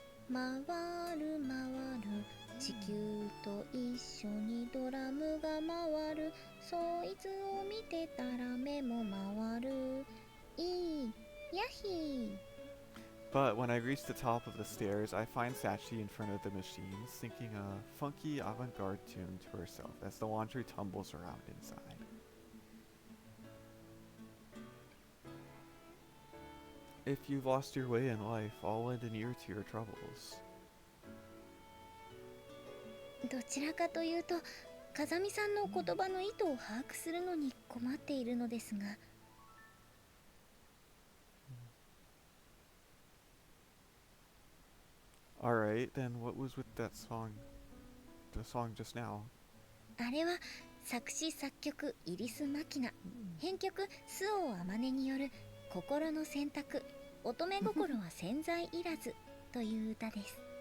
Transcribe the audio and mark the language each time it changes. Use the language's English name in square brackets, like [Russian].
[Japanese] Mawaru 地球と一緒にドラムが回る。そいつを見てたら目も回る。いいやひ。 [English] But when I reach the top of the stairs, I find Sachi in front of the machines, singing a funky avant-garde tune to herself as the laundry tumbles around inside. If you've lost your way in life, I'll lend an ear to your troubles. [Japanese] どちらかというと風見さんの言葉の意図を把握するのに困っているのですが。 [English] Alright, then what was with that song? The song just now? [Japanese] あれは作詞作曲イリス・マキナ、編曲周防あまねによる心の選択、乙女心は潜在いらずという歌です。